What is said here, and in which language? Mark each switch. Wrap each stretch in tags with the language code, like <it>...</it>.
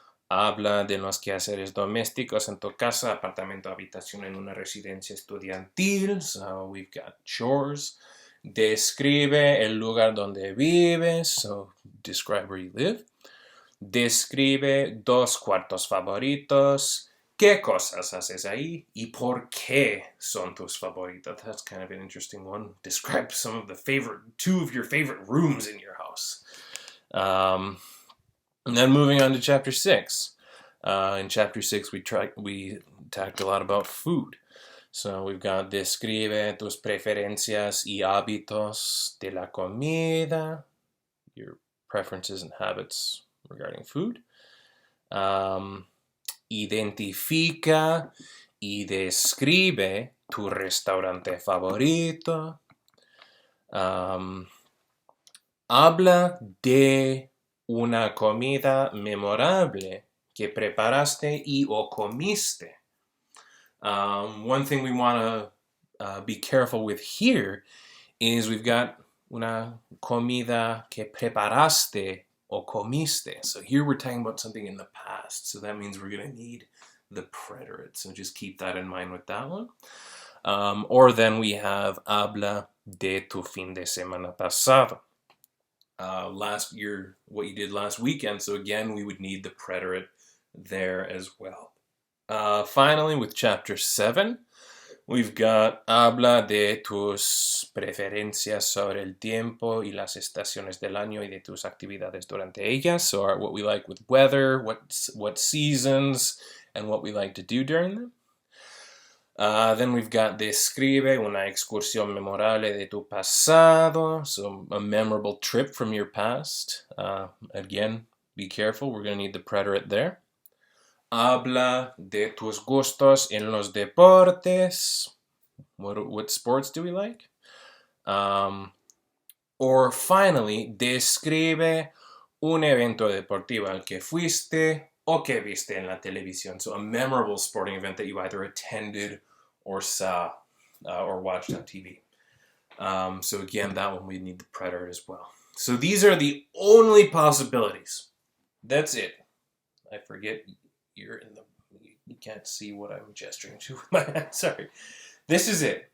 <es>Habla de los quehaceres domésticos en tu casa, apartamento, habitación en una residencia estudiantil.</es> <en>So we've got chores.</en> <es>Describe el lugar donde vives.</es> <en>So describe where you live.</en> <es>Describe 2 cuartos favoritos. ¿Qué cosas haces ahí? ¿Y por qué son tus favoritos?</es> <en>That's kind of an interesting one. Describe 2 of your favorite rooms in your house. And then moving on to chapter 6. In chapter 6, we talked a lot about food. So we've got</en> <es>describe tus preferencias y hábitos de la comida.</es> <en>Your preferences and habits regarding food.</en> <es>Identifica y describe tu restaurante favorito. Habla de una comida memorable que preparaste y o comiste.</es> <en>One thing we want to be careful with here is we've got</en> <es>una comida que preparaste o comiste.</es> <en>So here we're talking about something in the past. So that means we're going to need the preterite. So just keep that in mind with that one. Or then we have</en> <es>habla de tu fin de semana pasado.</es> <en>What you did last weekend. So again, we would need the preterite there as well. Finally, with chapter 7, we've got</en> <es>habla de tus preferencias sobre el tiempo y las estaciones del año y de tus actividades durante ellas.</es> <en>So what we like with weather, what seasons, and what we like to do during them. Then we've got</en> <es>describe una excursión memorable de tu pasado.</es> <en>So a memorable trip from your past. Again, be careful. We're going to need the preterite there.</en> <es>Habla de tus gustos en los deportes.</es> <en>What sports do we like? Or finally, describe</en> <es>un evento deportivo al que fuiste o que viste en la televisión.</es> <en>So a memorable sporting event that you either attended or saw or watched on TV. So again, that one we need the preterite as well. So these are the only possibilities. That's it. I forget you're in the... You can't see what I'm gesturing to with my hand. Sorry. This is it.</en>